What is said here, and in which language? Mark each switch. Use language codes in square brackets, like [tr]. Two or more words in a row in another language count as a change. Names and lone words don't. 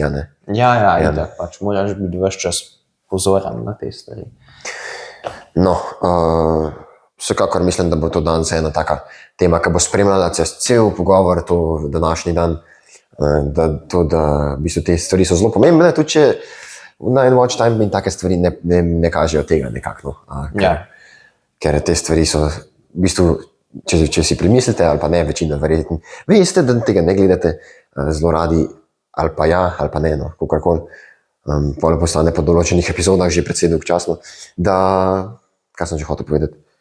[sl] Tak pač moraš biti ves čas pozoren na te stvari. No, vsekakor mislim, da bo to danes ena taka tema, ki bo spremljala cel pogovor, to današnji dan, da v bistvu te stvari so zelo pomembne, tudi če na en [en] watch time [sl] in take stvari ne kažejo tega nekako. Ker te stvari so v bistvu, če si premislite ali pa ne, večina verjetno, veste, da tega ne gledate zelo radi ali pa ali pa ne, kakorkoli. Pole postane po določenih epizodah že precej dolgočasno, da, kaj sem že hotel povedati?